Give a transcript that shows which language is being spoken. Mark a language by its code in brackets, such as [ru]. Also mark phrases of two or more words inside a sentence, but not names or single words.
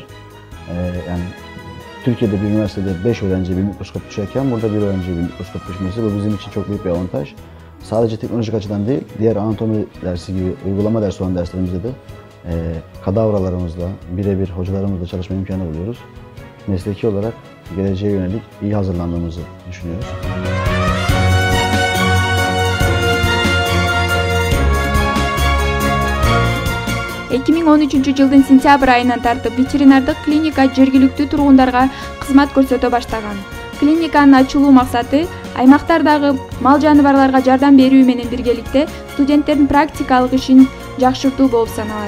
[tr] Yani Türkiye'de bir üniversitede 5 öğrenciye bir mikroskop düşerken burada bir öğrenciye bir mikroskop düşmesi bu bizim için çok büyük bir avantaj. Sadece teknolojik açıdan değil, diğer anatomi dersi gibi uygulama dersi olan derslerimizde de kadavralarımızla, birebir hocalarımızla çalışma imkanı buluyoruz. Mesleki olarak geleceğe yönelik iyi hazırlandığımızı düşünüyoruz. [ky] жылдын сентябрь айынан тартып ветеринардык клиника жергиликтүү тургундарга кызмат көрсөтө баштаган. Клиниканын ачылуу максаты аймактардагы мал жаныбарларга жардам берүү менен биргеликте студенттердин практикалык ишин жакшыртуу болуп саналат.